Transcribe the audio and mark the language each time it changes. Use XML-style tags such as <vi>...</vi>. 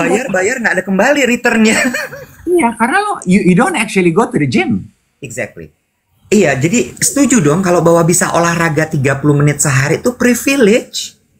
<id>Bayar nggak ada kembali returnnya. Iya, karena</id> <en>you don't actually go to the gym. Exactly.</en> <id>Iya, jadi setuju dong kalau bahwa bisa olahraga 30 menit sehari itu privilege.</id>